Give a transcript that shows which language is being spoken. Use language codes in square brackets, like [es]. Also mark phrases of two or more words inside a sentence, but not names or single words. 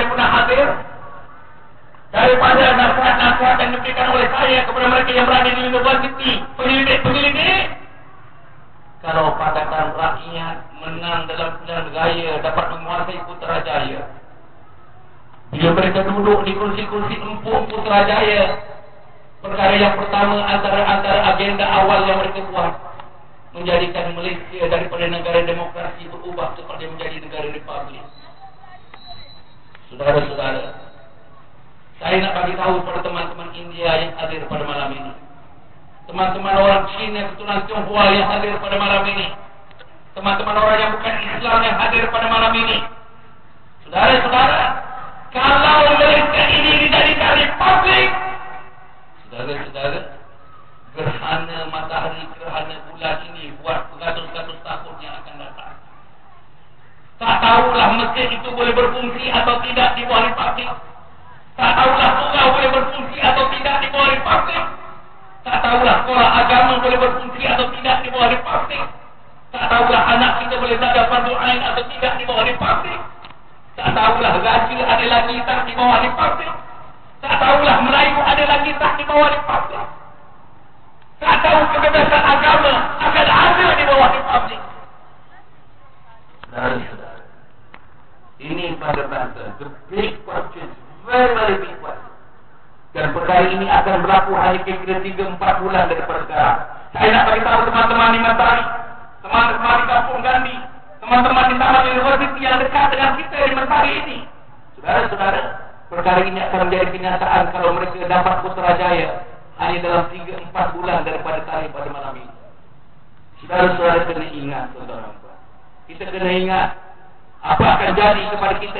[ms] pernah hadir, daripada nasihat-nasihat yang diberikan oleh saya kepada mereka yang berada di universiti, penyelidik-penyelidik, kalau Pakatan Rakyat menang dalam pilihan raya dapat menguasai Putrajaya, bila mereka duduk di kursi-kursi empuk Putrajaya, perkara yang pertama antara agenda awal yang mereka buat, menjadikan Malaysia daripada negara demokrasi berubah kepada menjadi negara republik. Saudara-saudara, saya nak bagi tahu kepada teman-teman India yang hadir pada malam ini, teman-teman orang Cina keturunan Tionghoa yang hadir pada malam ini, teman-teman orang yang bukan Islam yang hadir pada malam ini. Saudara-saudara, kalau Malaysia ini dijadikan republik, saudara-saudara, gerhana matahari, gerhana bulan ini buat beratus-ratus tahun yang akan datang. Tak tahulah masjid itu boleh berfungsi atau tidak di bawah republik. Tak tahulah surau boleh berfungsi atau tidak di bawah republik. Tak tahulah sekolah agama boleh berfungsi atau tidak di bawah republik. Tak tahulah anak kita boleh belajar fardu ain atau tidak di bawah republik. Tak tahulah gaji adalah kita di bawah republik. Tak tahu tak dibawa di publik. Tak tahu kebebasan agama akan ada di bawah di publik. Saudara-saudara, ini pada bahasa [en] the big question, very very big question. [ms] Dan perkara ini akan berlaku hanya kira-kira 3-4 bulan daripada sekarang. Saya nak bagi tahu teman-teman di Mentari, teman-teman di Kampung Gandhi, teman-teman di Taman Universiti yang dekat dengan kita di Mentari ini. Saudara-saudara, perkara ini akan menjadi kenyataan kalau mereka dapat Putrajaya hanya dalam 3-4 bulan daripada tarikh pada malam ini. Saudara-saudara kena ingat, saudara. Kita kena ingat apa akan jadi kepada kita.